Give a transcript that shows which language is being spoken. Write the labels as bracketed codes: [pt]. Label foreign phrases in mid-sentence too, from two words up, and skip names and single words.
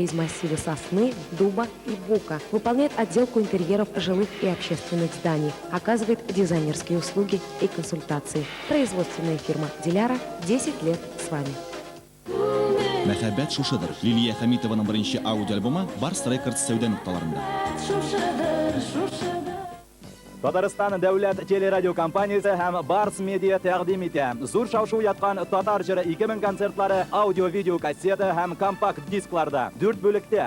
[ru] из массива сосны, дуба и бука, выполняет отделку интерьеров жилых и общественных зданий, оказывает дизайнерские услуги и консультации. Производственная фирма «Диляра» 10 лет с вами. [tt] Мәхәббәт шушыдыр. Лилия Хамитованың беренче аудиоальбомы Барс Рекордс сәүдә нукталарында. Татарстан дәүләт телерадиокомпаниясе һәм Барс Медиа тәкъдим итә. Зур шау-шу яткан татар җыры 2000 концертлары аудио-видео кассета һәм компакт дискларда 4 бүлектә.